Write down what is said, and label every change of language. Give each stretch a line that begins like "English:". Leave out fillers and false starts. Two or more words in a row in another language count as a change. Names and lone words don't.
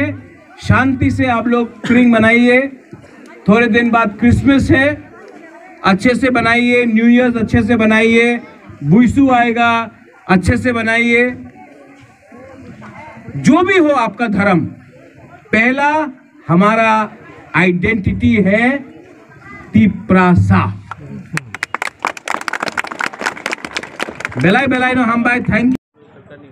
Hindi: शांति से आप लोग त्रिंग मनाइए। थोड़े दिन बाद क्रिसमस है, अच्छे से बनाइए। न्यू ईयर अच्छे से बनाइए। बुइसू आएगा, अच्छे से बनाइए। जो भी हो आपका धर्म, पहला हमारा आइडेंटिटी है तिपरासा। बेलाई बेलाई नो हम भाई,
English: thank you.